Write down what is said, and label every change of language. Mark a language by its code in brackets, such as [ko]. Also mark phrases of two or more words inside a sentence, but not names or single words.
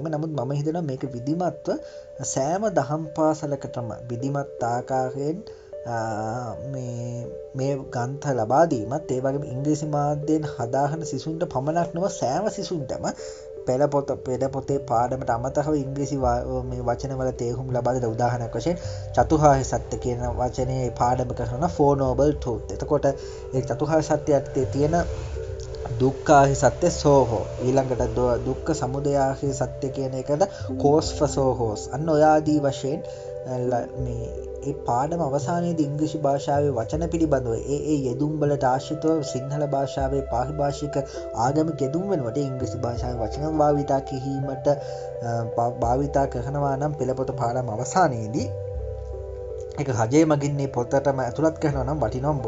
[si] නමුත් මම හිතනවා මේක විධිමත්ව සෑම දහම් පාසලකටම විධිමත් ආකාරයෙන් මේ ග්‍රන්ථ ලබා දීමත් ඒ වගේම ඉංග්‍රීසි මාධ්‍යයෙන් හදාහන සිසුන්ට පමණක් නොව සෑම සිසුන්ටම පෙළ පොතේ පාඩමට අමතරව ඉංග්‍රීසි මේ වචනවල තේරුම් ලබා දෙන උදාහරණයක් වශයෙන් චතුරාර්ය සත්‍ය කියන වචනේ පාඩම කරන [en] four noble truth. [si] එතකොට ඒ චතුරාර්ය සත්‍ය යටතේ තියෙන දුක්ඛාහි සත්‍ය සෝහෝ, ඊළඟට දුක්ඛ සමුදයාහි සත්‍ය කියන එකට [en] cause for sohos. [si] අන්න ඔය ආදී වශයෙන් මේ ඒ පාඩම අවසානයේදී ඉංග්‍රීසි භාෂාවේ වචන පිළිබඳව ඒ යෙදුම් වලට ආශ්‍රිතව සිංහල භාෂාවේ පාරිභාෂික ආගමික යෙදුම් වෙනුවට ඉංග්‍රීසි භාෂාවේ වචන භාවිතා කිරීමට භාවිතා කරනවා නම් පෙළපොත පාඩම අවසානයේදී ඒක රජයේ මගින් මේ පොතටම ඇතුළත් කරනවා නම් වටිනවා.